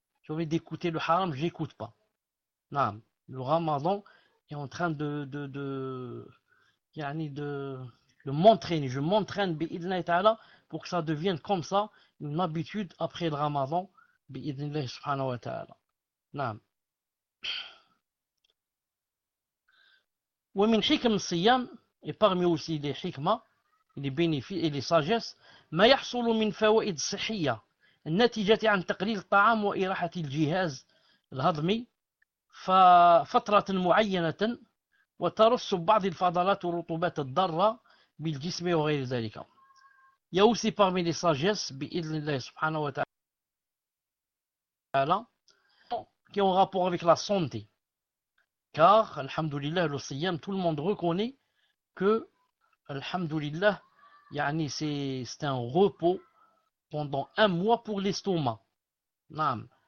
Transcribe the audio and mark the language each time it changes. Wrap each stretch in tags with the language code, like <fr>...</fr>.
<fr>J'ai envie d'écouter le haram, je n'écoute pas. Non, le ramadan est en train de m'entraîner. Je m'entraîne, bi'idhnillahi ta'ala, pour que ça devienne comme ça, une habitude après le ramadan, bi'idhnillahi subhanahu wa ta'ala.</fr> <ar>نعم. ومن حكم الصيام و</ar> <fr>parmi aussi les hikmah les bénéfices et les sagesses</fr> <ar>ما يحصل من فوائد صحية الناتجة عن تقليل الطعام وإراحة الجهاز الهضمي فترة معينة وترسب بعض الفضلات والرطوبات الضارة بالجسم وغير ذلك.</ar> <fr>Il y a aussi parmi les sagesses</fr> <ar>بإذن الله سبحانه وتعالى</ar> <fr>qui ont rapport avec la santé. Car, alhamdoulilah, le siyam, tout le monde reconnaît que, alhamdoulilah, yani c'est un repos pendant un mois pour l'estomac. Naam.</fr>